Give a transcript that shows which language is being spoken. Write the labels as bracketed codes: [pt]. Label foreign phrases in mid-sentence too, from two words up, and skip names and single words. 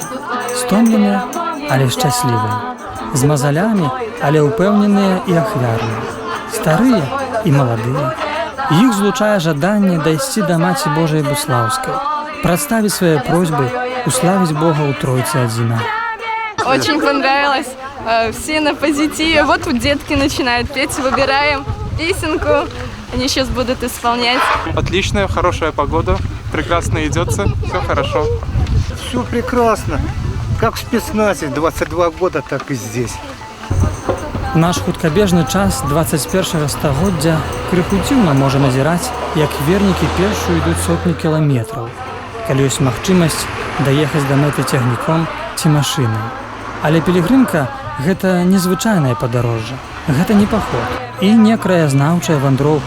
[be] Стомленыя, але шчаслівыя. З мазалямі, але ўпэўненыя і ахвярныя. Старыя і маладыя. Іх злучае жаданне дайсці да Маці Божай Буцлаўскай, прадставіць свае просьбы, уславіць Бога ў Тройцы адзіна. [ru] Очень понравилось. Все на позитиве. Вот тут детки начинают петь, выбираем песенку. Они сейчас будут исполнять. Отличная, хорошая погода. Прекрасно идется. Все хорошо. Все прекрасно. Как в спецназе. 22 года, так и здесь. [be] Наш хуткабежны час 21-го стагоддзя крыху дзіўна можа назіраць, як вернікі першую ідуць сотні кіламетраў, калі ёсць магчымасць даехаць да мэты цягніком ці машынай. Але пілігрымка Гэта незвычайнае падарожжа. Гэта не паход і не краязнаўчая вандроўка.